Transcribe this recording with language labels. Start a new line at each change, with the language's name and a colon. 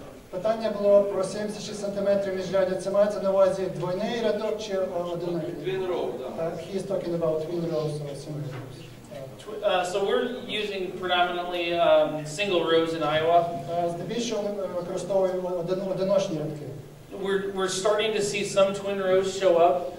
Ukrainian: питання було про 76 см міжрядя. Це мається на увазі двойний рядок чи одинокий?
English: Twin row,
Ukrainian: так.
English: He's talking about twin rows or single rows. So we're using predominantly single rows in Iowa.
Ukrainian: Здебільшого використовуємо одиночні рядки.
English: We're starting to see some twin rows show up.